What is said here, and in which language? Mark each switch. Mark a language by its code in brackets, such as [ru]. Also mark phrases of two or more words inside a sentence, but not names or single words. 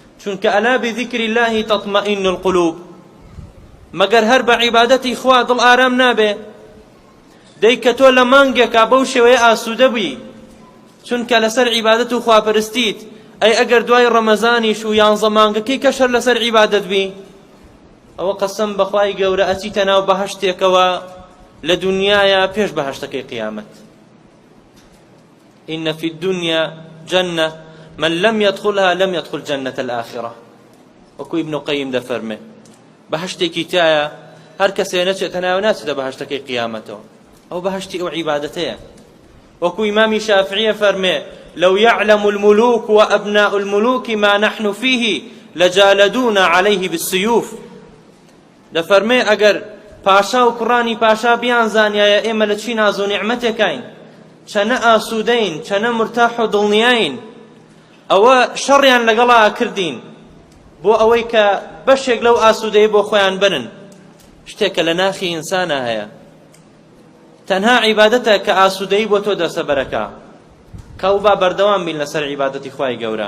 [ar] چونکە ئەلا بذکر الله تطمئن القلوب، [ckb] مەگەر هەر بە عیبادەتی خوا دڵ ئارام نابێ. دەی کە تۆ لە مانگێکا بەو شێوەیە ئاسوودە بووی چونکە لەسەر عیبادەت و خواپەرستیت، ئەی ئەگەر دوای ڕەمەزانیش و 11 مانگەکەی کەشەر لەسەر عیبادەت بی، ئەوە قەسەم بەخوای گەورە ئەچیتە ناو بەهەشتێکەوە لە دنیایە پێش بەهەشتەکەی قیامەت. [ar] إن في الدنيا جنة من لم يدخلها لم يدخل جنة الآخرة. [ckb] وكو ابن قيم ده فرمي بهشتي كتايا هر كسي نچێتە ناو ناچێتە بەهەشتەکەی قیامەتەوە، ئەو بەهەشتی ئەو عیبادەتەیە. وكو إمام شافعي فرمي [ar] لو يعلم الملوك وأبناء الملوك ما نحن فيه لجالدونا عليه بالسيوف. [ckb] دفرمي أجر پاشا و کوڕانی پاشا بیان زانیایە ئێمە لە چی ناز و نیعمەتێکین، چەنە ئاسوودەین، چەنە مرتاح و دڵنیاین، ئەوە شەڕیان لەگەڵا کردین بۆ ئەوەی کە بەشێک لەو ئاسوودەی بۆ خۆیان بنن. شتێکە لە ناخی ئینسانە هەیە، تەنها عیبادەتە کە ئاسوودەی بۆ تۆ دەسەبەرەکە، کەو با بەردەوام بین لەسەر عیبادەتی خوای گەورە.